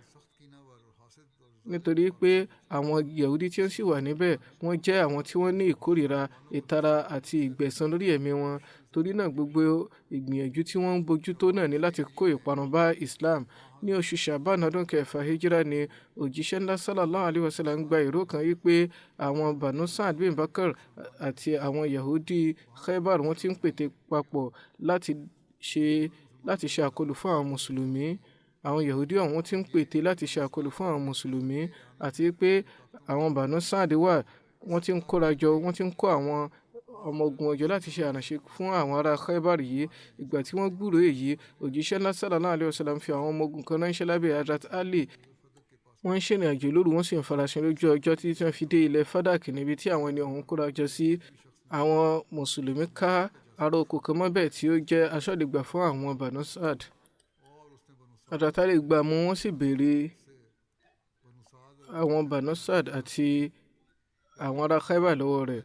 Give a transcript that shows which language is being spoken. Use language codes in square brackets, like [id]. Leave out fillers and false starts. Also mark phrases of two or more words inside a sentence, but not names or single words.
[yo] Nítorí pé àwọn Yahudi tí ó sì wà níbẹ̀ wọ́n jẹ́ àwọn tí wọ́n ní ìkórìíra, ìtara àti ìgbẹ̀san lórí ẹ̀mí wọn. Torí náà gbogbo ìgbìyànjú tí wọ́n ń bójútó náà ní láti kó ìparun bá Islam. Ní oṣù Sha'ban ọdún 6 hijira ni òjíṣẹ́ ńlá [ar] صلى الله عليه وسلم [yo] gba ìró kan wípé àwọn Banu Sa'd bin Bakr àti àwọn Yahudi Khaybar wọ́n ti ń pète papọ̀ láti ṣe àkọlù fún àwọn Mùsùlùmí. Àwọn Yahudi ọ̀hún ti ń pète láti ṣe àkọlù fún àwọn Mùsùlùmí, àti pé àwọn Banu Sa'd wọ́n ti ń kóra jọ, wọ́n ti ń kó àwọn ọmọ ogun ọjọ́ láti ṣe àránṣẹ́ fún àwọn ará Khaybar yìí. Ìgbà tí wọ́n gbúròó èyí, òjíṣẹ́ ńlá [ar] صلى الله عليه وسلم [yo] fi àwọn ọmọ ogun kan ránṣẹ́ lábẹ́ Hazrat Ali. Wọ́n ń ṣèrìn àjò lóru, wọ́n sì ń farasin lójú ọjọ́ títí tí wọ́n fi dé ilẹ̀ Fadak níbi tí àwọn ẹni ọ̀hún kóra jọ sí. Àwọn Mùsùlùmí ká ará oko kan mọ́bẹ̀ tí ó jẹ́ aṣọ́lẹ̀gbà fún àwọn Banu Sa'd. Hazrat Ali gbà mú, wọ́n sì béèrè àwọn Banu Sa'd àti àwọn ará Khaybar lọ́wọ́ rẹ̀.